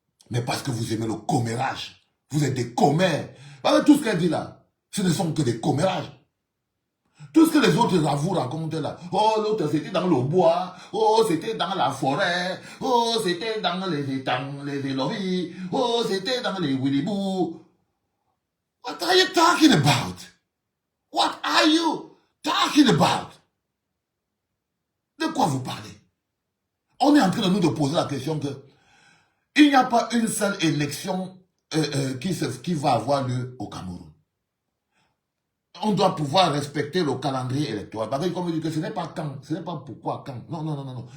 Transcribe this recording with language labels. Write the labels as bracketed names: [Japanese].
[French] Mais parce que vous aimez le commérage. Vous êtes des commères. Voilà tout ce qu'elle dit là. Ce ne sont que des commérages. Tout ce que les autres vous racontent là. Oh, l'autre c'était dans le bois. Oh, c'était dans la forêt. Oh, c'était dans les étangs, les élovis. Oh, c'était dans les willibou. [English] What are you talking about? What are you talking about? [French] De quoi vous parlez? On est en train de nous poser la question que il n'y a pas une seule élection qui va avoir lieu au Cameroun. On doit pouvoir respecter le calendrier électoral. Parce que comme je dis que ce n'est pas quand, ce n'est pas pourquoi quand. Non, non, non, non, non.